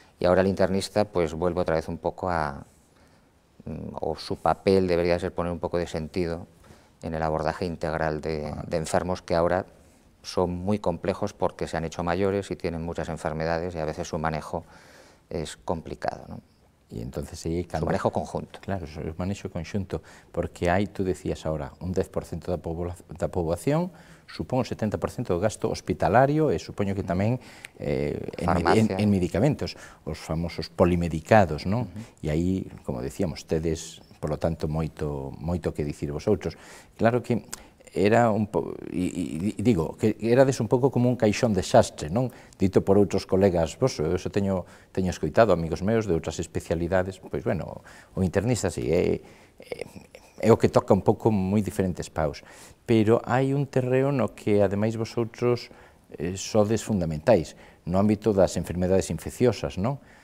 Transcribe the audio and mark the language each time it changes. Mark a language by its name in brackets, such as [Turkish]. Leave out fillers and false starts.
[Spanish] Y ahora el internista pues vuelve otra vez un poco o su papel debería ser poner un poco de sentido en el abordaje integral de enfermos que ahora son muy complejos porque se han hecho mayores y tienen muchas enfermedades y a veces su manejo es complicado, ¿no? [Galician] E entonces [Spanish] su manejo conjunto. [Galician] Claro, o manejo conxunto, porque hai, [Spanish] tú decías ahora, [Galician] un 10% da poboación, supongo 70% do gasto hospitalario e supoño que tamén en medicamentos, os famosos polimedicados, non? E aí, como decíamos, tedes, por lo tanto, moito que dicir vosotros. Claro que era un pouco, e digo, que erades un pouco como un caixón de xastre, non? Dito por outros colegas vos, eu teño escoitado amigos meus de outras especialidades, pois, bueno, o internista, sí, é o que toca un pouco moi diferentes paus, pero hai un terreo no que, ademais, vosotros sodes fundamentais, no ámbito das enfermedades infecciosas, non?